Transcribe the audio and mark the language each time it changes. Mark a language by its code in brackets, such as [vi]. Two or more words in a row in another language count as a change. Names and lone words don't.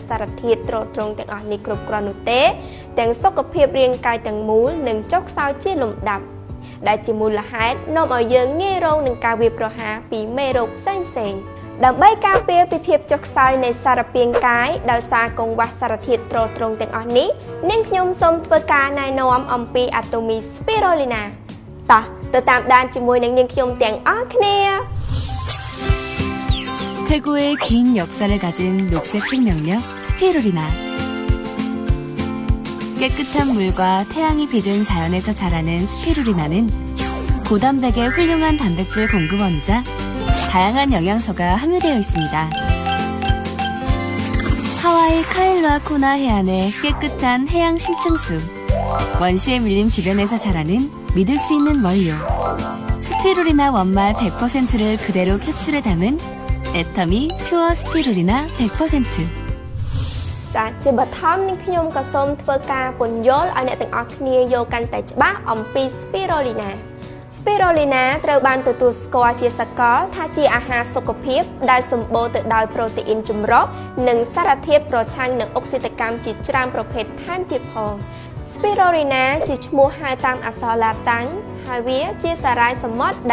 [km] សារធាតុទ្រទ្រង់ទាំងអស់នេះគ្រប់គ្រាន់នោះទេទាំងសុខភាពរាងកាយទាំងមូលនឹងចុះខ្សោយជាលំដាប់ដែលជាមូលហេតុនាំឲ្យយើងងាយរងនឹងការវាយប្រហារពីមេរោគផ្សេងៗដើម្បីការពារពីភាពចុះខ្សោយនៃសារពាង្គកាយដោយសារកង្វះសារធាតុទ្រទ្រង់ទាំងអស់នេះនាងខ្ញុំសូមធ្វើការណែនាំអំពីអាតូមីស្ពីរូលីណាតោះទៅតាមដានជាមួយនឹងនាងខ្ញុំទាំងអស់គ្នា [ko] 태고의 긴 역사를 가진 녹색 생명력 스피루리나. 깨끗한 물과 태양이 빚은 자연에서 자라는 스피루리나는 고단백의 훌륭한 단백질 공급원이자 다양한 영양소가 함유되어 있습니다. 하와이 카일로아 코나 해안의 깨끗한 해양 심층수, 원시의 밀림 주변에서 자라는 믿을 수 있는 원료, 스피루리나 원말 100%를 그대로 캡슐에 담은 에터미 퓨어 스피루리나 100%. [km] ចាជាបឋមនាងខ្ញុំក៏សូមធ្វើការពន្យល់ឲ្យអ្នកទាំងអស់គ្នាយល់កាន់តែច្បាស់អំពី Spirulina ត្រូវបានទទួលស្គាល់ជាសកលថាជាអាហារសុខភាពដែលសម្បូរទៅដោយប្រូតេអ៊ីនចម្រុះនិងសារធាតុប្រឆាំងនឹងអុកស៊ីតកម្មជាច្រើនប្រភេទថែមទៀតផង Spirulina ជាឈ្មោះហៅតាមអក្សរឡាតាំងហើយវាជាសារ៉ាយសមុទ្រ